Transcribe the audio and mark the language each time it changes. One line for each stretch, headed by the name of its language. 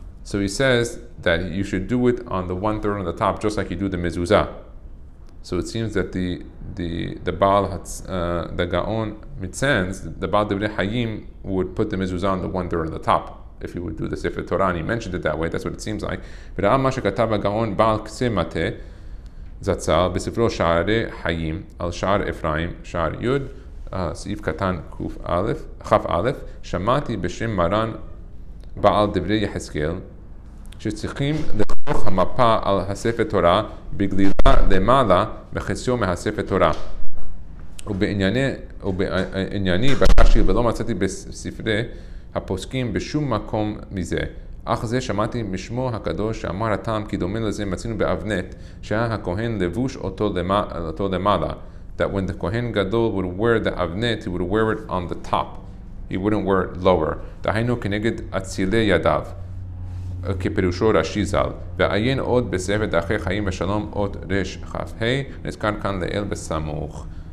English: So he says that you should do it on the 1/3 on the top just like you do the mezuzah. So it seems that the Baal the Gaon Mitzanz, the Baal Devrei Hayim, would put the mezuzah on the 1/3 on the top. If he would do the Sefer Torah, and he mentioned it that way, that's what it seems like.
Hebrew: וראה מה שכתב הגאון בעל קצה מטה זצ"ל בספרו שערי חיים על שער אפרים, שער י' סעיף קטן כ"א, שמעתי בשם מרן בעל דברי יחזקאל שצריכים לכרוך המפה על הספר תורה בגלילה למעלה בחציו מהספר תורה. ובענייני בקשתי ולא מצאתי בספרי הפוסקים בשום מקום מזה. אך זה שמעתי משמו הקדוש שאמר הטעם כי דומה לזה מצינו באבנת שהיה הכהן לבוש אותו למעלה.
English: That when the Kohen Gadol would wear the avnet, he would wear it on the top. He wouldn't wear it lower.
Hebrew: דהיינו כנגד אצילי ידיו. כפירושו רש"י ז"ל. ועיין עוד בספר דרכי חיים ושלום אות רכ"ה, נזכר כאן לעיל בסמוך.